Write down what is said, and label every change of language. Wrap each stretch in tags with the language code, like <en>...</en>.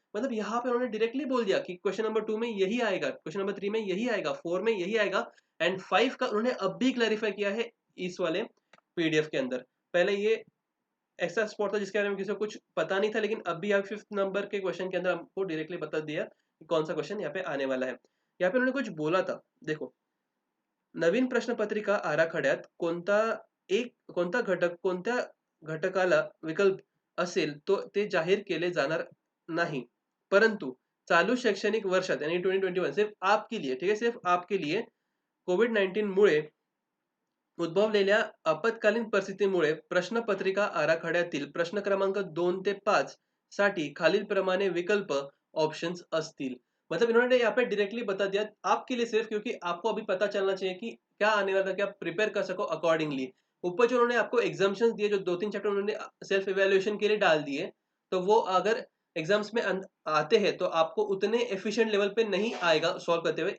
<hi>मतलब यहाँ पे उन्होंने डायरेक्टली बोल दिया कि क्वेश्चन नंबर 2 में यही आएगा, क्वेश्चन नंबर 3 में यही आएगा, 4 में यही आएगा, एंड 5 का उन्होंने अब भी क्लैरिफाई किया है इस वाले पीडीएफ के अंदर। पहले ये एक्स्ट्रा स्पॉट था जिसके बारे में किसी को कुछ पता नहीं था, लेकिन अब भी यहाँ 5th नंबर के क्वेश्चन के अंदर हमको डायरेक्टली बता दिया कि कौन सा क्वेश्चन यहाँ पे आने वाला है। यहाँ पे उन्होंने कुछ बोला था, देखो</hi> <mr>नवीन प्रश्नपत्रिका आराखड्यात कोणता घटक कोणत्या घटकाला विकल्प असेल तो ते जाहीर केले जाणार नाही, परंतु चालू शैक्षणिक वर्षात</mr> <hi>यानी 2021 सिर्फ आपके लिए,</hi> <mr>ठीक है, सिर्फ आपके लिए कोविड-19 मुळे उद्भवलेल्या आपत्कालीन परिस्थितीमुळे प्रश्नपत्रिका आराखड्यातील प्रश्न क्रमांक 2 ते 5 साठी खालीलप्रमाणे विकल्प ऑप्शंस असतील।</mr> <hi>मतलब इन्होंने यहाँ पे डायरेक्टली बता दिया आपके लिए सिर्फ, क्योंकि आपको अभी पता चलना चाहिए कि क्या आने वाला है, क्या प्रिपेयर कर सको अकॉर्डिंगली। ऊपर जो उन्होंने आपको एग्जाम्पशंस दिए, जो 2-3 चैप्टर उन्होंने सेल्फ इवैल्यूएशन के लिए डाल दिए, तो वो अगर एग्जाम्स में आते हैं तो आपको उतने एफिशिएंट लेवल पे नहीं आएगा सॉल्व करते हुए।</hi>